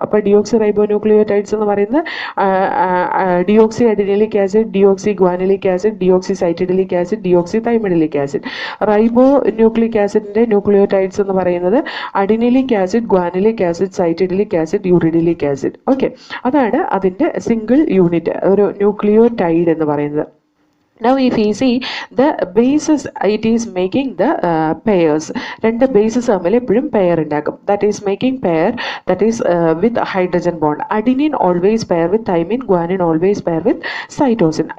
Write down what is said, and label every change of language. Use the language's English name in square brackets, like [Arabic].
[Malayalam] അപ്പോൾ deoxy റൈബോ nucleotides എന്ന് പറയുന്നത് deoxy അഡിനൈലിക് acid, deoxy ഗ്വാനൈലിക് acid, deoxy സൈറ്റിഡിലിക് acid, deoxy തൈമിഡിലിക് acid. റൈബോ nucleic ആസിഡിന്റെ nucleotides എന്ന് പറയുന്നത് അഡിനൈലിക് acid, ഗ്വാനൈലിക് acid, സൈറ്റിഡിലിക് acid, യൂറിഡിലിക് acid. Okay, അതാണ് അതിന്റെ സിംഗിൾ യൂണിറ്റ് ഒരു ന്യൂക്ലിയോടൈഡ് എന്ന് പറയുന്നത്. [English] Now if you see the bases it is making the pairs. [Malayalam] രണ്ട് bases തമ്മിൽ എപ്പോഴും pair ഉണ്ടാക്കും. [English] That is making pair that is with hydrogen bond. Adenine always pair with thymine, guanine always pair with cytosine.